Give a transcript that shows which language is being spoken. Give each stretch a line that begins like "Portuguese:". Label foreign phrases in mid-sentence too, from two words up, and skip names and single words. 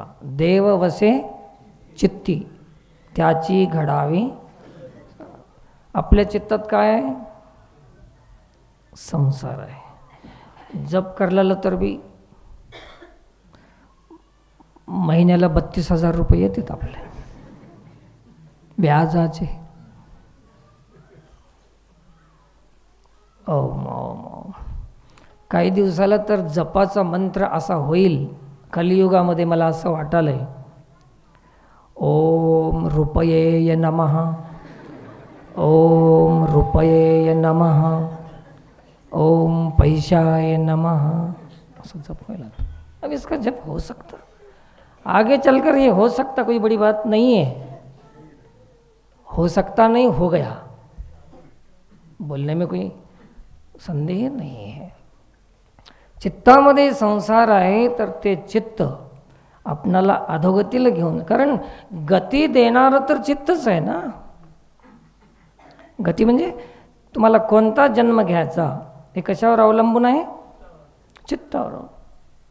Marathi: देव वसे चित्ती त्याची घडावी. आपल्या चित्तात काय आहे? संसार आहे. जप करलेलं तर बी महिन्याला 32,000 रुपये येतात आपले व्याजाचे.
Sanskrit: ओम ओम ओम.
Marathi: काही दिवसाला तर जपाचा मंत्र असा होईल कलियुगामध्ये, मला असं वाटालंय,
Sanskrit: ओम रुपये नमः, ओम रुपये नमः, ओम पैशाय नमः,
Marathi: असं जप व्हायला.
Hindi: अब इसका जप हो सकता, आगे चलकर ये हो सकता, कोई बड़ी बात नहीं है. हो सकता नहीं, हो गया, बोलने में कोई संदेह नहीं है.
Marathi: चित्तामध्ये संसार आहे तर ते चित्त आपणाला अधोगतीला घेऊन, कारण गती देणारं तर चित्तच आहे ना. गती म्हणजे तुम्हाला कोणता जन्म घ्यायचा हे कशावर अवलंबून आहे?